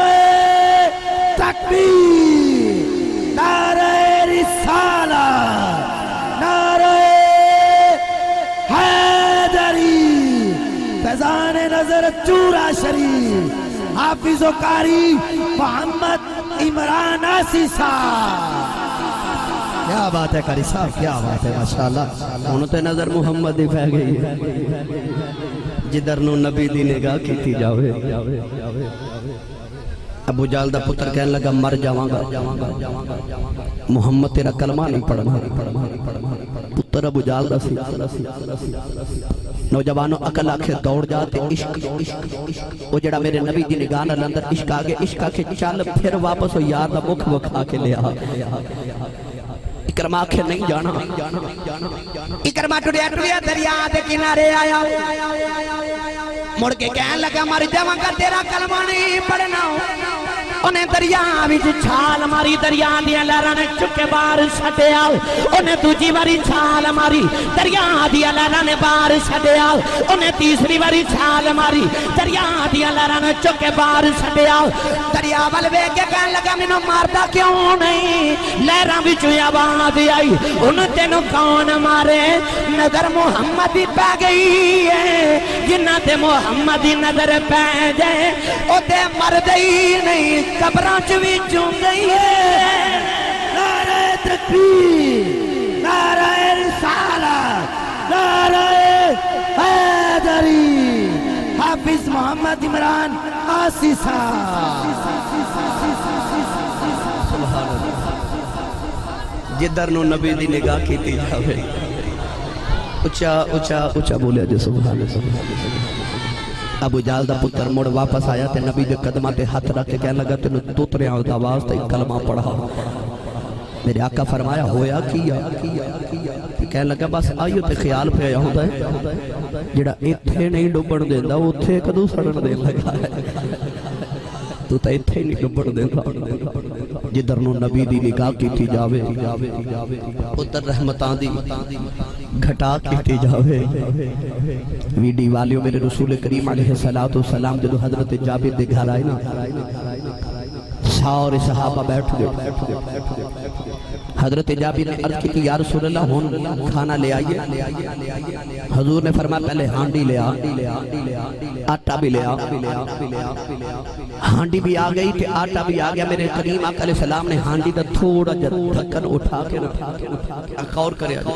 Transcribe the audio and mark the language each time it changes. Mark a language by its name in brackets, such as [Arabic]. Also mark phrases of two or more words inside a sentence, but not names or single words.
[Urdu] نعرہ تکبیر نعرہ رسالت نعرہ حیدری فیضان نظر چورا شریف حافظ و قاری محمد عمران آسی صاحب کیا بات ہے قاری صاحب کیا بات ہے ماشاءاللہ [Punjabi] انہوں تے نظر محمد ہی پہ گئی ہے جدر نو نبی دی نگاہ کیتی جاوے ابو جال دا پتر کہنے لگا مر جاواں گا محمد تیرا کلمہ نہیں پڑھنا پتر ابو جال دا سی نوجوانوں عقل آکھے دوڑ جاتے عشق وہ جڑا میرے نبی دی نگاہ نال اندر عشق آگے عشق آکھے چل پھر واپس ہو یار دا مکھ وکھا کے لیا اکرمہ آکھے نہیں جانا اکرمہ ٹوڑیا دریا دے کنارے آیا مڑ کے کہنے لگا مر جاواں گا تیرا کلمہ نہیں پڑھنا انہیں دریا وچ چھال ماری دریا دیا لہراں نے چکے باہر سٹے آؤ انہیں دوجی باری چھال ماری دریا دیا لہراں نے باہر سٹے آؤ انہیں تیسری باری چھال ماری دریا دیا لہراں نے چکے باہر سٹے آؤ دریا ول ویکھ کے کہنے لگا مینوں ماردا کیوں نہیں لہراں وچ آواز آئی انہیں تینوں کون مارے نظر محمد ہی پہ گئی ہے جنہ تے محمد ہی نظر پہ جائے او تے مردے ہی نہیں قبراں چ وی چون گئی ہے [Urdu] نعرہ تکبیر نعرہ رسالت نعرہ حیدری حافظ محمد عمران آسی صاحب [Punjabi] جدر نو نبی دی نگاہ کیتی جاوے اچھا اچھا اچھا بولیا جو [Arabic] سبحان اللہ [Punjabi] ابو جال دا پتر مڑ واپس آیا تے نبی دے قدمہ تے ہاتھ رکھ کے کہنے لگا تینوں دوترے آؤں دا آواز تے کلمہ پڑھا میرے آقا فرمایا ہویا کیا کہنے لگا بس آئیو تے خیال پہ آیا ہوتا ہے جڑا ایتھے نہیں ڈوبن دیندہ اتھے کدو سڑن دین لگا ہے تو تے ایتھے نہیں ڈوبن دیندہ جدر نو نبی دی نگاہ کیتی جاوے پتر رحمتان دی گھٹا کیتی جاوے ویڈی والیوں میرے رسول کریم [Arabic] علیہ السلام [Punjabi] جدو حضرت جابر دے گھر آئے نا سارے صحابہ بیٹھ گئے حضرت جابر نے عرض کی تھی [Arabic] یا رسول اللہ [Punjabi] ہون کھانا لے آئیے حضور نے فرمایا پہلے ہانڈی لے آٹا بھی لے ہانڈی بھی آ گئی تھی آٹا بھی آ گیا میرے کریم آقا [Arabic] علیہ السلام [Punjabi] نے ہانڈی دا تھوڑا ڈھکن اٹھا کے غور کرے